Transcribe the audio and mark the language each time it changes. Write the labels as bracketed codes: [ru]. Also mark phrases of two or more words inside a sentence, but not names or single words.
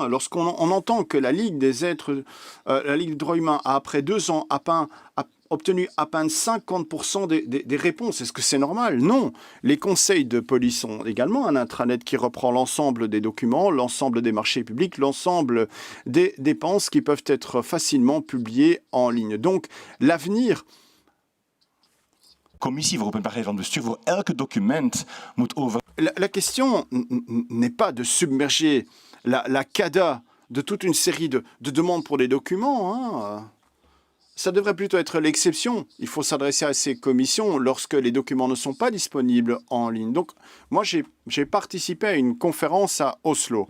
[fr] Lorsqu'on entend que la Ligue des droits humains a, après 2 ans, obtenu à peine 50% des réponses. Est-ce que c'est normal? Non. Les conseils de police ont également un intranet qui reprend l'ensemble des documents, l'ensemble des marchés publics, l'ensemble des dépenses qui peuvent être facilement publiées en ligne. Donc, l'avenir... [nl] Commissie voor openbaarheid van bestuur voor elke document moet over... [fr] La question n'est pas de submerger la CADA de toute une série de demandes pour des documents. Ça devrait plutôt être l'exception. Il faut s'adresser à ces commissions lorsque les documents ne sont pas disponibles en ligne. Donc, moi, j'ai participé à une conférence à Oslo.